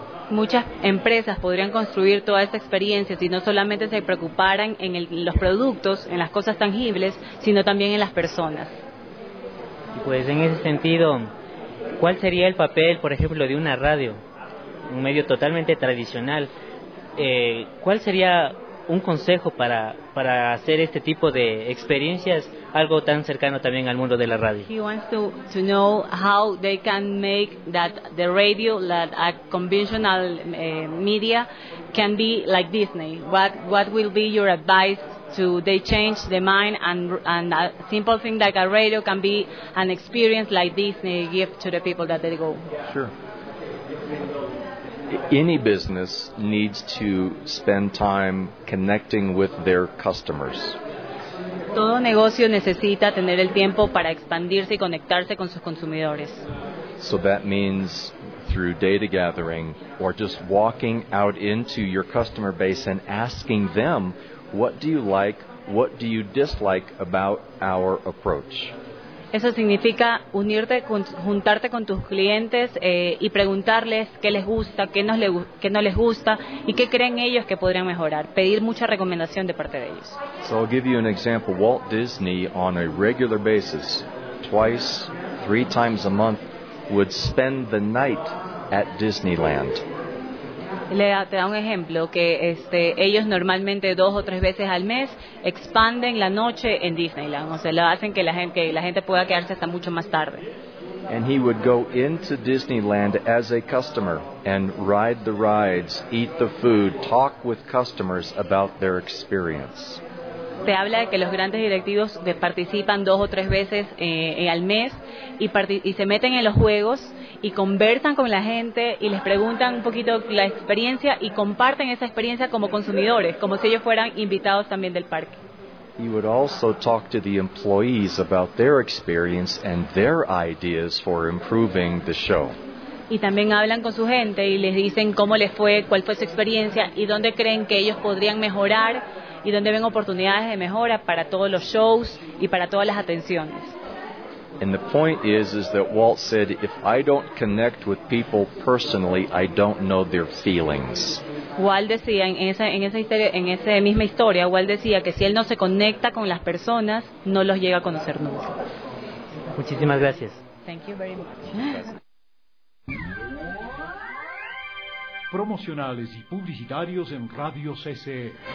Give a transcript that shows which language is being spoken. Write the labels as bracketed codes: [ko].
[es] Muchas empresas podrían construir toda esta experiencia si no solamente se preocuparan en los productos, en las cosas tangibles, sino también en las personas. Pues en ese sentido, ¿cuál sería el papel, por ejemplo, de una radio, un medio totalmente tradicional? ¿Cuál sería un consejo para hacer este tipo de experiencias, algo tan cercano también al mundo de la radio? [en] He wants to know how they can make that the radio, that a conventional media, can be like Disney. What will be your advice to they change the mind and a simple thing like a radio can be an experience like Disney give to the people that they go? Sure. Any business needs to spend time connecting with their customers. [es] Todo negocio necesita tener el tiempo para expandirse y conectarse con sus consumidores. [en] So that means through data gathering or just walking out into your customer base and asking them, what do you like, what do you dislike about our approach? [es] Eso significa unirte, juntarte con tus clientes y preguntarles qué les gusta, qué no les gusta y qué creen ellos que podrían mejorar. Pedir mucha recomendación de parte de ellos. [en] So I'll give you an example. Walt Disney, on a regular basis, twice, three times a month, would spend the night at Disneyland. [es] Te da un ejemplo que ellos normalmente dos o tres veces al mes expanden la noche en Disneyland, o sea, lo hacen que la gente pueda quedarse hasta mucho más tarde. [en] And he would go into Disneyland as a customer and ride the rides, eat the food, talk with customers about their experience. [es] Te habla de que los grandes directivos participan dos o tres veces al mes y se meten en los juegos y conversan con la gente y les preguntan un poquito la experiencia y comparten esa experiencia como consumidores, como si ellos fueran invitados también del parque. [en] He would also talk to the employees about their experience and their ideas for improving the show. [es] Y también hablan con su gente y les dicen cómo les fue, cuál fue su experiencia y dónde creen que ellos podrían mejorar y donde ven oportunidades de mejora para todos los shows y para todas las atenciones. [en] And the point is that Walt said, if I don't connect with people personally, I don't know their feelings. [es] Walt decía en esa misma historia, Walt decía que si él no se conecta con las personas, no los llega a conocer nunca. Muchísimas gracias. [en] Thank you very much. [es] Promocionales y publicitarios en Radio CCE.